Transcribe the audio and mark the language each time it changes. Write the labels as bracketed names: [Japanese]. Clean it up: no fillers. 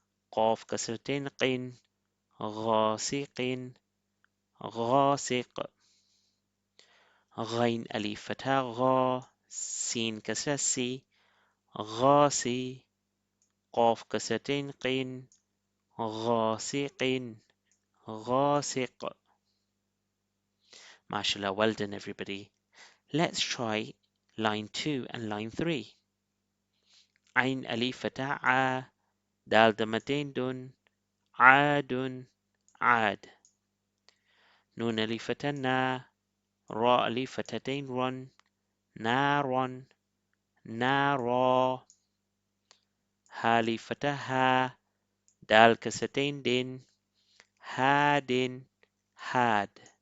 [Arabic] قاف كسرتين قين غاسق غاسق غين ألف فتحة غا سين كسرة سي غاسي قاف كسرتين قين غاسق غاسق. [English] MashaAllah, well done everybody. Let's try line 2 and line 3. [Arabic] عين ألف فتحة ع دال ضمتين دون عاد عاد نون ألف فتحة نا راء ألف فتحتين رن نار نارا ها ألف فتحة ها دال كسرتين دين هاد هاد